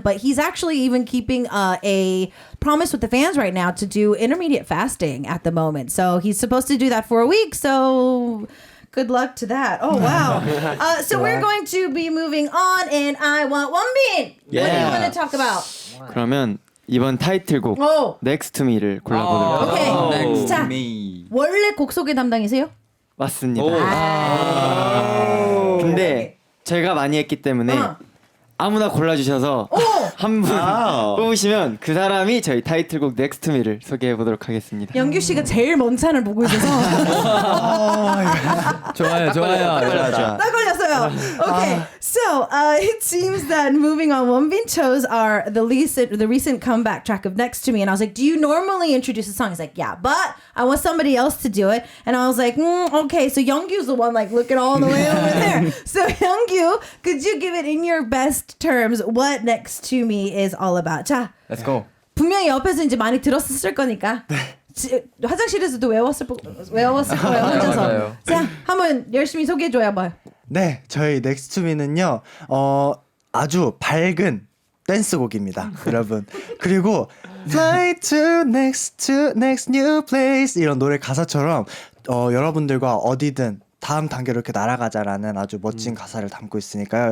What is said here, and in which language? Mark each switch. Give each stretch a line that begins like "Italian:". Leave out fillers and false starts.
English: But he's actually even keeping a promise with the fans right now to do intermediate fasting at the moment. So he's supposed to do that for a week. So good luck to that. Oh, wow. So we're going to be moving on, and I want Wonbin. What do you want to talk about?
Korean: 그러면 이번 타이틀곡 Next to Me를 골라보도록 하겠습니다. 오케이. 자, 원래 곡 소개 담당이세요? 맞습니다. 근데 제가 많이 했기 때문에 아무나 골라주셔서 한 분 뽑으시면 그 사람이 저희 타이틀곡 Next to Me를 소개해 보도록 하겠습니다. 영규 씨가 제일 먼 찬을 보고 있어서 좋아요. 딱 걸렸어요.
English: Okay, so it seems that moving on, Wonbin chose the recent comeback track of Next to Me, and I was like, do you normally introduce a song? He's like, yeah, but I want somebody else to do it, and I was like, okay. So Youngkyu's the one like looking all the way over there. So Youngkyu, could you give it in your best terms what Next to Me is all about?
Korean: 자,
English: Let's go.
Korean: 분명히 옆에서 이제 많이 들었을 거니까. 화장실에서도 외웠을 거예요 혼자서. 맞아요. 자, 한번 열심히 소개해줘야 봐요. 네, 저희 Next to Me는요, 아주 밝은 댄스곡입니다, 여러분. 그리고
English: Fly to next new place
Korean: 이런 노래 가사처럼 여러분들과 어디든 다음 단계로 이렇게 날아가자라는 아주 멋진 가사를 담고 있으니까요.